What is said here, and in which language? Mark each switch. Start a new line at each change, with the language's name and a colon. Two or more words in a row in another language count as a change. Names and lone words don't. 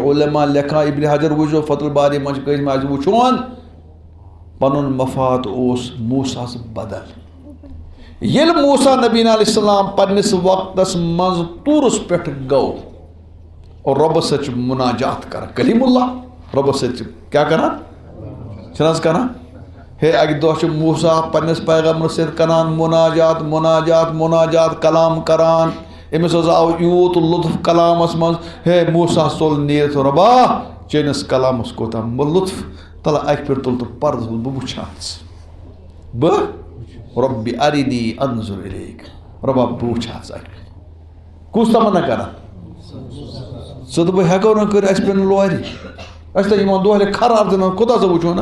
Kashmiri: علما لیکھان ابن حجر وٕچھزیو فتح الباری منٛز چھِ کٲنٛسہِ ما آسہِ وٕچھُن پنُن مفاد اوس موساہس بدل ییٚلہِ موسیٰ
Arabic: نبینا علیہ السلام
Kashmiri: پننِس وقتس منٛز طوٗرس پٮ۪ٹھ گوٚو اور رۄبس سۭتۍ چھُ مُناجات کران کلیم اللہ رۄبس سۭتۍ چھِ کیٛاہ کران چھِنہٕ حظ کران ہے اَکہِ دۄہ چھُ موسیٰ پننِس پیغمبرس سۭتۍ کران مُناجات مُناجات مُناجات کلام کران أمِس حظ آو یوٗت لُطف کلامس منٛز ہے موسیٰ ژوٚل نیٖرِتھ رۄبا چٲنِس کلامس کوٗتاہ لُطف تلہٕ اَکہِ پھِرِ تُل تہٕ پردٕ بہٕ وٕچھِ ہا ژٕ بہٕ رۄبِ
Arabic: ارنی انظر الیک
Kashmiri: رۄبا بہٕ وٕچھِ ہا ژٕ اَکہِ پھِرِ کُس تمنا کران ژٕ تہٕ بہٕ ہٮ۪کو نہٕ کٔرِتھ اَسہِ پیٚن لورِ اَسہِ تہِ یِوان دۄہلہِ خراب دِنہٕ کوٗتاہ ژٕ وٕچھو نا